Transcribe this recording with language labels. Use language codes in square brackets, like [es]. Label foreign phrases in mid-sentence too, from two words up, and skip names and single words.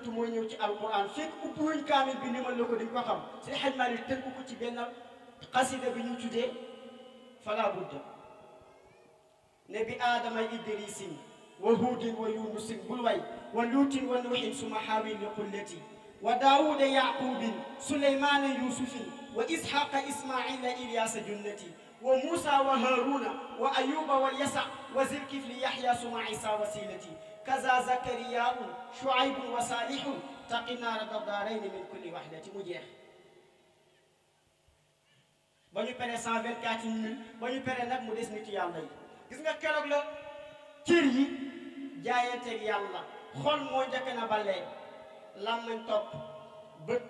[wo] moo ñëw ci alquran fekk ubbi wuñ kaamil bi ni ma la ko di ko xam Seydi Hadj Malick tënk ko ci benn xasida bi ñu tuddee [ar] فلا بد نبي آدم إدريس وهود ويونس بل وي ولوط ونوح ثم حاو للقلة وداود يعقوب سليمان يوسف وإسحاق إسماعيل إلياس جنة وموسى وهارون وأيوب واليسع وذو الكفل يحيى ثم عيسى وسيلة كذا زكرياء شعيب وصالح تقي رضا دارين من كل وحدة [wo] mu jeex ba ñu pere 124 000 ba ñu pere nag mu des nit yàlla yi gis nga keroog la cër yi jaayanteeg yàlla xol moo njëkk na balee làmmiñ topp bët